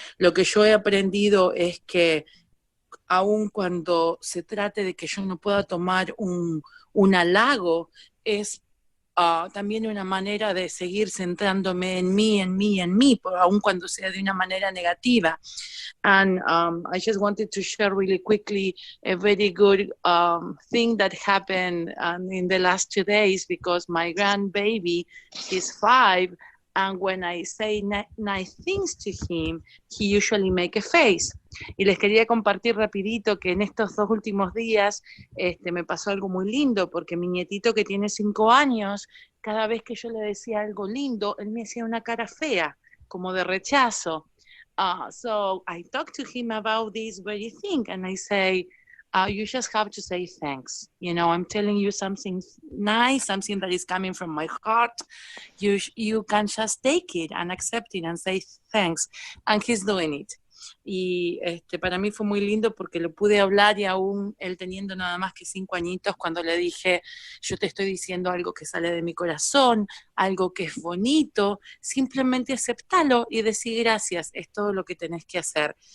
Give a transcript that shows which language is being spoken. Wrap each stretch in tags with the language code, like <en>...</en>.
<es>Lo que yo he aprendido es que aun cuando se trate de que yo no pueda tomar un halago, es también una manera de seguir centrándome en mí, aun cuando sea de una manera negativa.</es> <en>And I just wanted to share really quickly a very good thing that happened in the last 2 days, because my grandbaby is 5, and when I say nice things to him, he usually make a face.</en> <es>Y les quería compartir rapidito que en estos 2 últimos días me pasó algo muy lindo, porque mi nietito que tiene 5 años, cada vez que yo le decía algo lindo, él me hacía una cara fea, como de rechazo.</es> <en>So I talked to him about this very thing, and I say, you just have to say thanks. You know, I'm telling you something nice, something that is coming from my heart. You can just take it and accept it and say thanks. And he's doing it.</en> <es>Y para mí fue muy lindo porque lo pude hablar, y aún él teniendo nada más que 5 añitos, cuando le dije, yo te estoy diciendo algo que sale de mi corazón, algo que es bonito, simplemente aceptalo y decir gracias, es todo lo que tenés que hacer.</es>